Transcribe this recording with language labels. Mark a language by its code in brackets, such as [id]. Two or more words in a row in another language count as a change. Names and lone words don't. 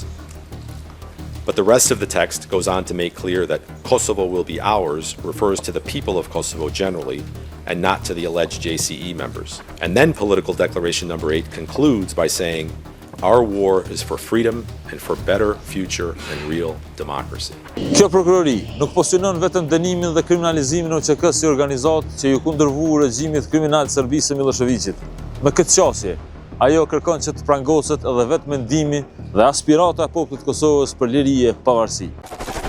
[en] But the rest of the text goes on to make clear that Kosovo will be ours refers to the people of Kosovo generally and not to the alleged JCE members. And then Political Declaration number 8 concludes by saying, our war is for freedom and for better future and real democracy. [sq] Kjo prokurori nuk po synon vetëm dënimin dhe kriminalizimin e UÇK-s si organizatë që ju kundërvuu regjimit kriminal të Serbisë së Miloševićit. Me këtë qasje, ajo kërkon që të prangoset edhe vetë mendimi dhe aspirata e popullit të Kosovës për liri e pavarësi.